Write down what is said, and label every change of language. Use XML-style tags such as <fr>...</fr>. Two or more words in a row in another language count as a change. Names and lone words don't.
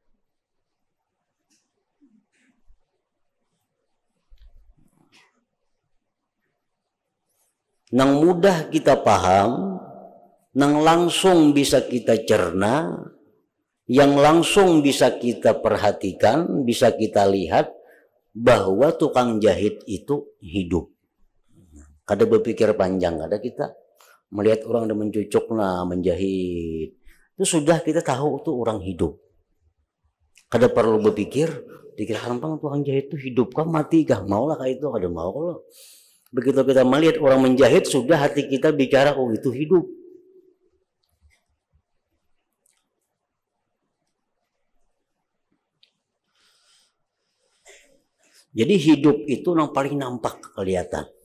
<bjn>Nang mudah kita paham, nang langsung bisa kita cerna, yang langsung bisa kita perhatikan, bisa kita lihat, bahwa tukang jahit itu hidup. Kada berpikir panjang, kada kita melihat orang ada mencucuk nah menjahit, itu sudah kita tahu itu orang hidup. Kada perlu berpikir, dikira gampang tukang jahit itu hidup kah mati kah, maulah kayak itu kada mau. Kalau begitu kita melihat orang menjahit, sudah hati kita bicara oh itu hidup. Jadi hidup itu yang paling nampak kelihatan.</bjn>